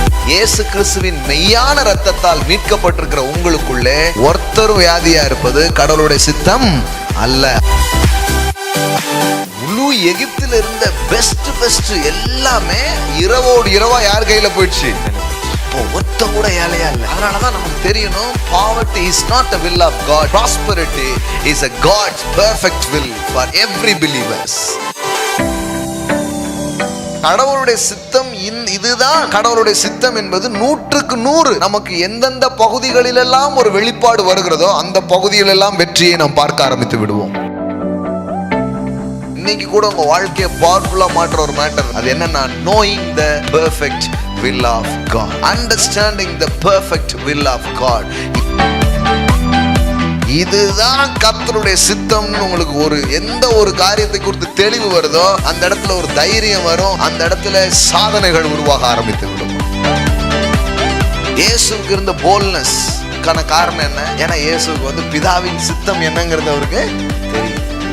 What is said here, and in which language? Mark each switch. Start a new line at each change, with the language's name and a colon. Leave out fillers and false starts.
Tamil: இயேசு கிறிஸ்துவின் மெய்யான இரத்தத்தால் மீட்கப்பட்டிருக்கிற உங்களுக்குள்ளே ஒருத்தரும் வியாதியா இருப்பது கடவுளுடைய சித்தம் அல்ல. முழு எகிப்தில் இருந்த பெஸ்ட் எல்லாமே இரவோடு இரவா யார் கையில போயிடுச்சு? ஒத்த கூட ஏழையா இல்லை. அதனாலதான் நமக்கு தெரியணும்,
English: poverty is not a will of God. Prosperity is a God's perfect will for every believers.
Tamil: கடவுளுடைய சித்தம் இதுதான். கடவுளுடைய சித்தம் என்பது 100க்கு 100 நமக்கு எந்தெந்த பகுதிகளிலெல்லாம் ஒரு வெளிப்பாடு வருகிறதோ அந்த பகுதிகளெல்லாம் வெற்றியை நாம் பார்க்க ஆரம்பித்து விடுவோம். இன்னைக்கு கூட உங்க வாழ்க்கையை பவர்ஃபுல்லா மாற்ற ஒரு மேட்டர், அது என்னன்னா
English: knowing the perfect will of God, understanding the perfect will of God.
Tamil: இதுதான் கர்த்தருடைய சித்தம்னு உங்களுக்கு எந்த ஒரு காரியத்தை குறித்து தெளிவு வருதோ அந்த இடத்துல ஒரு தைரியம் வரும், அந்த இடத்துல சாதனைகள் உருவாக ஆரம்பித்து விடும். இயேசுவுக்கு இருந்த போல்ட்னஸ் காரணம் என்ன? ஏன்னா இயேசுவுக்கு பிதாவின் சித்தம் என்னங்கிறது அவருக்கு தெரியும்.